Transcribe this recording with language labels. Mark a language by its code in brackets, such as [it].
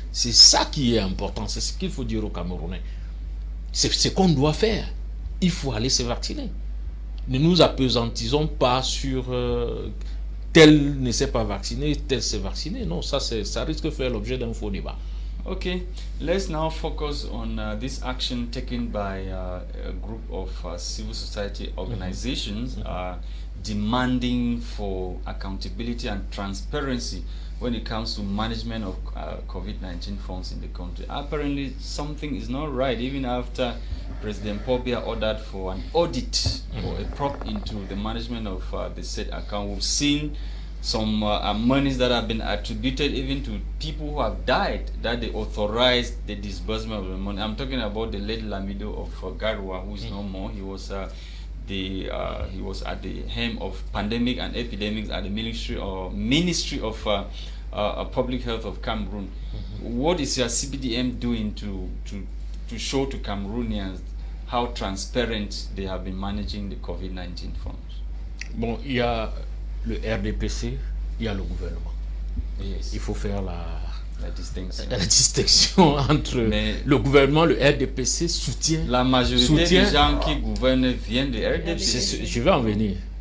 [fr] C'est ça qui est important, c'est ce qu'il faut dire aux Camerounais. C'est ce qu'on doit faire. Il faut aller se vacciner. Ne nous appesantisons pas sur tel ne s'est pas vacciné, tel s'est vacciné. Non, ça risque de faire l'objet d'un faux débat. [en] Okay, let's now focus on this action taken by a group of civil society organizations demanding for accountability and transparency when it comes to management of COVID-19 funds in the country. Apparently, something is not right, even after President Pobia ordered for an audit or a probe into the management of the said account. We've seen some monies that have been attributed even to people who have died, that they authorized the disbursement of the money. I'm talking about the late Lamido of Garwa, who is no more. He was he was at the helm of pandemic and epidemics at the Ministry of Public Health of Cameroon. What is your CBDM doing to show to Cameroonians how transparent they have been managing the COVID-19 funds? [fr] Bon, il y a le RDPC, il y a le gouvernement. [en] Yes. [fr] Il faut faire La distinction. la distinction entre le gouvernement, le RDPC soutient. La majorité des gens qui gouvernent viennent du RDPC. Je vais en venir.